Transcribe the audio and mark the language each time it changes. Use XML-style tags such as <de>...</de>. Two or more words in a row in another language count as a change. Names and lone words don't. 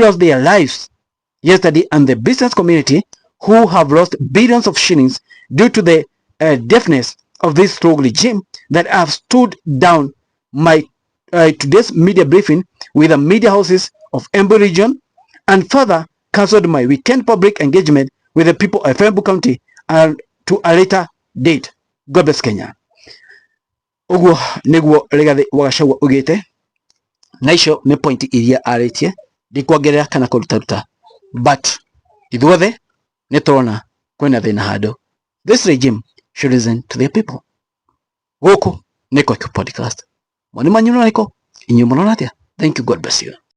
<en>lost their lives yesterday and the business community who have lost billions of shillings due to the deafness of this rogue regime that I have stood down my today's media briefing with the media houses of Embu region and further cancelled my weekend public engagement with the people of Embu County and to a later date. God bless Kenya.</en> <ki>Uguo niguo Rigathi wa Gachagua ugite na icio ni point iria aritie ndikwongerera kana kurutaruta, but ithuothe ni turona kwina thina handu.</ki> <en>This regime should listen to their people.</en> <ki>Guku ni Kwanyitana podcast. Mwani manyu niko inyu murona atia.</ki> <en>Thank you, God bless you.</en>